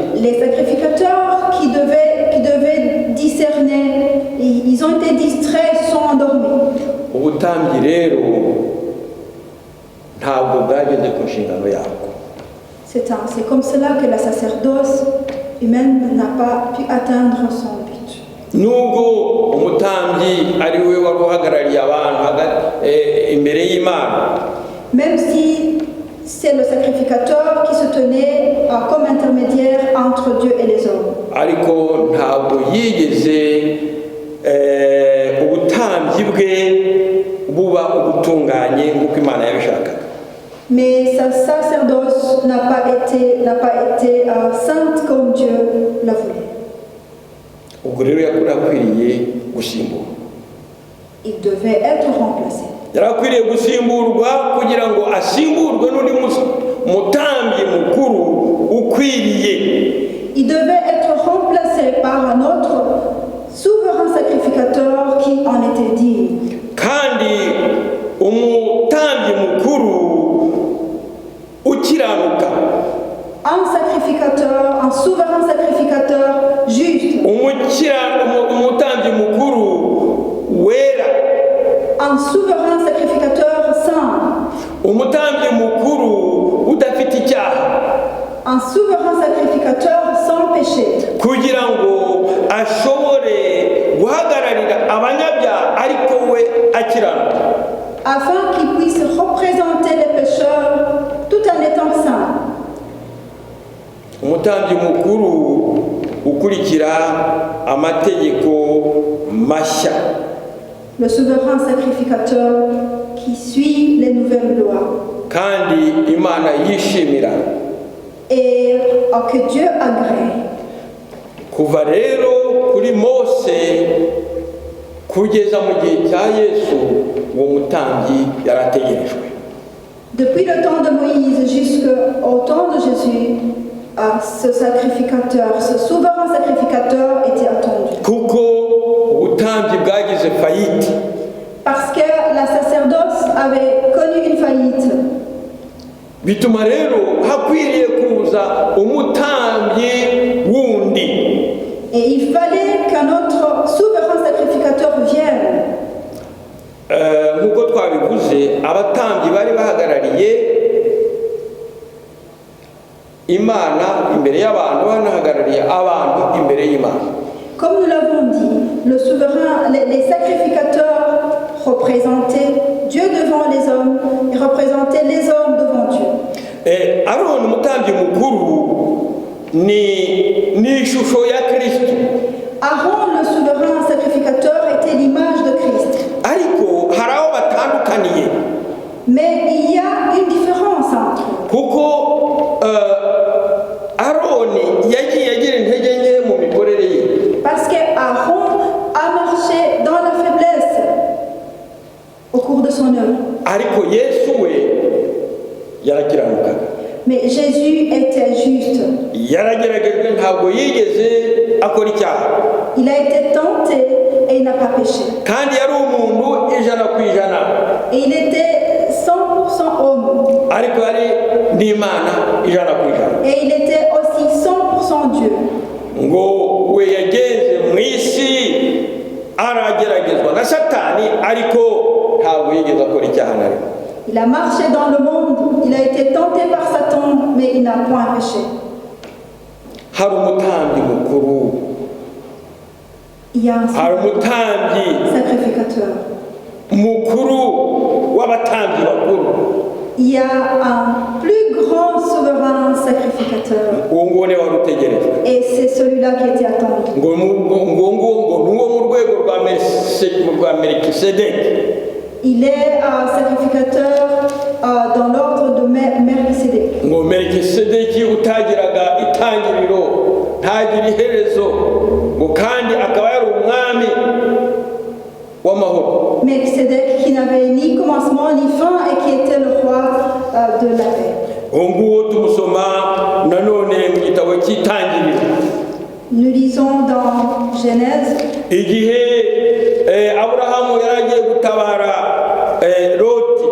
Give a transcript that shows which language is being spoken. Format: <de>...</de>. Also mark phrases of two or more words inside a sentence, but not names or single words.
<fr>Les sacrificateurs qui devaient discerner, ils ont été été distraits, ils sont endormis.</fr> <rw>ubutambyi rero ntabwo bwageze ku nshingano yabwo.</rw> <fr>C'est comme cela que la sacerdoce humaine n'a pas pu atteindre son but.</fr> <rw>Nubwo umutambyi ari we wari uhagarariye abantu imbere y'Imana,</rw> <fr>Même si c'est le sacrificateur qui se tenait comme intermédiaire entre Dieu et les hommes.</fr> <rw>ariko ntabwo yigeze ubutambyi bwe buba ubutunganye nk'uko Imana yabishakaga.</rw> <fr>Mais sa sacerdoce n'a pas été sainte comme Dieu l'a voulu.</fr> <rw>Ubwo rero yarakwiriye gusimburwa.</rw> <fr>Il devait être remplacé.</fr> <rw>Yarakwiriye gusimburwa kugira ngo asimburwe n'undi mutambyi mukuru ukwiriye.</rw> <fr>Il devait être remplacé par un autre souverain sacrificateur qui en était digne.</fr> <rw>Kandi umutambyi mukuru ukiranuka,</rw> <fr>Un souverain sacrificateur juste.</fr> <rw>umutambyi mukuru wera,</rw> <fr>Un souverain sacrificateur saint.</fr> <rw>umutambyi mukuru udafite icyaha,</rw> <fr>Un souverain sacrificateur sans péché.</fr> <rw>kugira ngo ashobore guhagararira abanyabyaha ariko we akiranuka.</rw> <fr>Afin qu'il puisse représenter les pécheurs tout en étant saint.</fr> <rw>Umutambyi mukuru ukurikira amategeko mashya,</rw> <fr>Le souverain sacrificateur qui suit les nouvelles lois.</fr> <rw>kandi Imana yishimira.</rw> <fr>Et que Dieu agrée.</fr> <rw>Kuva rero kuri Mose kugeza mu gihe cya Yesu, uwo mutambyi yarategerejwe.</rw> <fr>Depuis le temps de Moïse jusqu'au temps de Jésus, ce sacrificateur, ce souverain sacrificateur était attendu.</fr> <rw>Kuko ubutambyi bwagize fayiti.</rw> <fr>Parce que la sacerdoce avait connu une faillite.</fr> <rw>Bituma rero hakwiriye kuza umutambyi wundi.</rw> <fr>Et il fallait qu'un autre souverain sacrificateur vienne.</fr> <rw>Nk'uko twabivuze, abatambyi bari bahagarariye Imana imbere y'abantu, banahagarariye abantu imbere y'Imana.</rw> <fr>Comme nous l'avons dit, le souverain, les sacrificateurs représentaient Dieu devant les hommes et représentaient les hommes devant Dieu.</fr> <rw>Aroni umutambyi mukuru ni ishusho ya Kristo.</rw> <fr>Aaron, le souverain sacrificateur, était l'image de Christ.</fr> <rw>Ariko hari aho batandukaniye.</rw> <fr>Mais il y a une différence entre eux.</fr> <rw>Kuko Aroni yagiye agira intege nke mu mikorere ye.</rw> <fr>Parce qu'Aaron a marché dans la faiblesse au cours de son œuvre.</fr> <rw>Ariko Yesu we yarakiranukaga.</rw> <fr>Mais Jésus était juste.</fr> <rw>Yarageragejwe, ntabwo yigeze akora icyaha.</rw> <fr>Il a été tenté et il n'a pas péché.</fr> <rw>Kandi yari umuntu ijana ku ijana.</rw> <fr>Et il était 100% homme.</fr> <rw>Ariko yari n'Imana ijana ku ijana.</rw> <fr>Et il était aussi 100% Dieu.</fr> <rw>Ngo we yageze mu isi arageragezwa na Satani, ariko ntabwo yigeze akora icyaha na rimwe.</rw> <fr>Il a marché dans le monde, il a été tenté par Satan, mais il n'a point péché.</fr> <rw>Hari umutambyi mukuru,</rw> <fr>Il y a un</fr> <rw>hari umutambyi</rw> <fr>sacrificateur.</fr> <rw>mukuru w'abatambyi bakuru.</rw> <fr>Il y a un plus grand souverain sacrificateur.</fr> <rw>Uwo nguwo niwe wari utegerejwe.</rw> <fr>Et c'est celui-là qui était attendu.</fr> <rw>Ngo nuwo mu rwego rwa Melikisedeki.</rw> <fr>Il est un sacrificateur dans l'ordre de Melchisédek.</fr> <rw>Ngo Melikisedeki utagiraga itangiriro, ntagira iherezo, ngo kandi akaba yari umwami w'amahoro.</rw> <fr>Melchisédek qui n'avait ni commencement ni fin et qui était le roi de la paix.</fr> <rw>Uwo nguwo tumusoma nanone mu gitabo cy'Itangiriro.</rw> <fr>Nous lisons dans Genèse.</fr> <rw>Igihe Aburahamu yaragiye gutabara Loti.</rw>